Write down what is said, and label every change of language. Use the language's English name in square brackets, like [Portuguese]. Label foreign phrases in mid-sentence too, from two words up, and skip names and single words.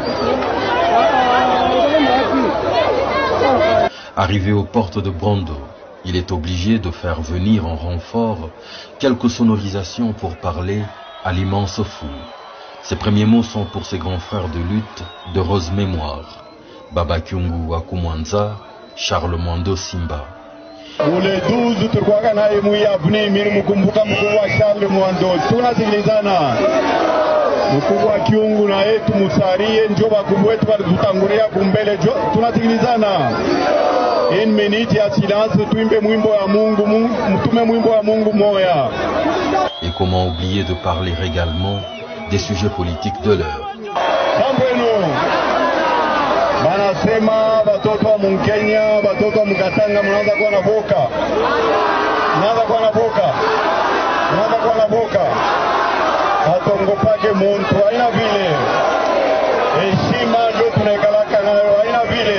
[French] Arrivé aux portes de Brando, il est obligé de faire venir en renfort quelques sonorisations pour parler à l'immense foule. Ses premiers mots sont pour ses grands frères de lutte d'heureuse mémoire. Baba Kyungu Akumwanza, Charles Mwando Simba. [Swahili] Ule 12 tulikuwa naye Muyavuni, mimi mkumbuka mkubwa Charles Mwando. Tunasikilizana. Mkubwa Kyungu na yetu Musarie ndio bakubwa wetu walitutangulia kumbele. Tunasikilizana. [French] Une minute [Swahili] ya silence, tuimbe mwimbo wa Mungu, mtume mwimbo wa Mungu moya. [French] Et comment oublier de parler également des sujets politiques de l'heure. [Swahili] Banasema batoto wa Mkenya, batoto wa Mkatanga mnaanza kuwa na boka. Mnaanza kuwa na boka. Mnaanza kuwa na boka. Hatongopake muntu haina vile. Heshima ndio tunakalaka nayo haina vile.